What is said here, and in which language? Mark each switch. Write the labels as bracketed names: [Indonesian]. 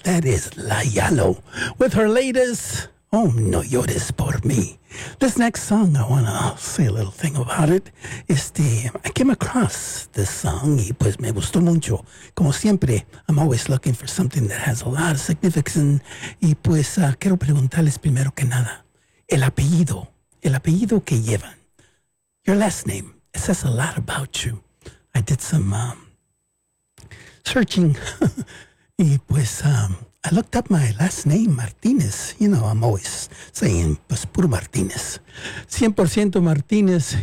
[English] That is La Yalo with her latest, Oh, No Llores Por Me. This next song, I want to say a little thing about it. I came across this song [Spanish] y pues me gustó mucho. Como siempre, [English] I'm always looking for something that has a lot of significance. [Spanish] Y pues quiero preguntarles primero que nada, el apellido que llevan. [English] Your last name, it says a lot about you. I did some searching [Spanish] y pues [English] I looked up my last name, Martinez. You know, I'm always saying, [Spanish] pues puro [English] Martinez. 100% Martinez.